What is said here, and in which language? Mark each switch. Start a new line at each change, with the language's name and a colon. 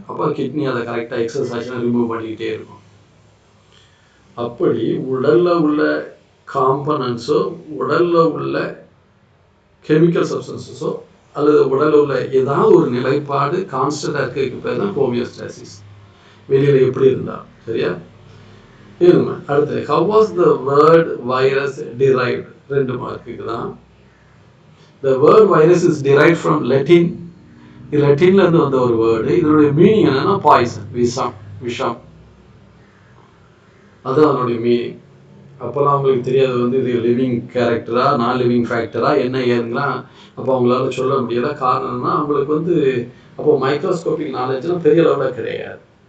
Tamil: அப்போ கிட்னி அதை கரெக்டாக எக்ஸசைஸ்னா ரிமூவ் பண்ணிக்கிட்டே இருக்கும். அப்படி உடலில் உள்ள காம்பனன்ஸோ உடலில் உள்ள கெமிக்கல் சப்ஸ்டன்ஸஸோ அல்லது உடலில் உள்ள ஏதாவது ஒரு நிலைப்பாடு கான்ஸ்டண்டாக இருக்கிறதுக்கு பேர் தான் ஹோமியோஸ்டாசிஸ், வெளியில் எப்படி இருந்தால். சரியா? இருங்க. அடுத்து
English: how was the word virus derived? 2 மார்க்குக்கு தான். The word virus is derived from Latin.
Tamil: லட்டின்ல இருந்து வந்த ஒரு வேர்டு. இதனுடைய மீனிங் என்னன்னா பாய்சன், விஷம். அதுதான் அதனுடைய மீனிங். அப்போல்லாம் அவங்களுக்கு தெரியாது வந்து இது லிவிங் கேரக்டரா நான் லிவிங் ஃபேக்டரா என்ன ஏதுங்களாம் அப்போ அவங்களால சொல்ல முடியல. காரணம்னா அவங்களுக்கு வந்து அப்போ மைக்ரோஸ்கோபிக் நாலேஜ்லாம் பெரிய அளவில் கிடையாது.